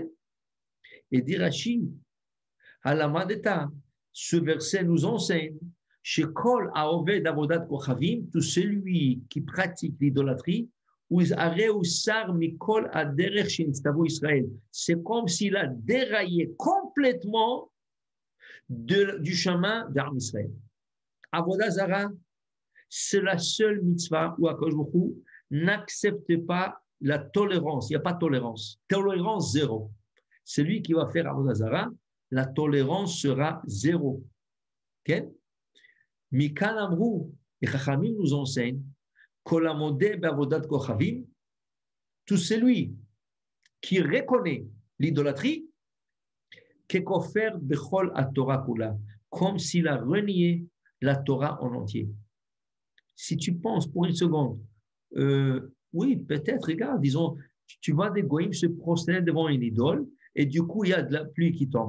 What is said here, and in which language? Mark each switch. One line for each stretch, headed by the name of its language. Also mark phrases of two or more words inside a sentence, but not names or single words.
French: Et dit Rashi, à la Madeta, ce verset nous enseigne, chez
Hebrew: כל העובד עבודת כוכבים,
French: tout celui qui pratique l'idolâtrie, c'est comme s'il a déraillé complètement du chemin d'Arm Israël.
Hebrew: עבודה זרה,
French: c'est la seule mitzvah où Akadosh Baruch Hu n'accepte pas la tolérance. Il n'y a pas de tolérance. Tolérance zéro. Celui qui va faire
Hebrew: עבודה זרה,
French: la tolérance sera zéro. Okay?
Hebrew: מכאן אמרו,
French: les Chachamim nous enseignent, tout celui qui reconnaît l'idolâtrie, comme s'il a renié la Torah en entier. Si tu penses pour une seconde, oui, peut-être, regarde, disons, tu vois des goïms se prosterner devant une idole et du coup, il y a de la pluie qui tombe.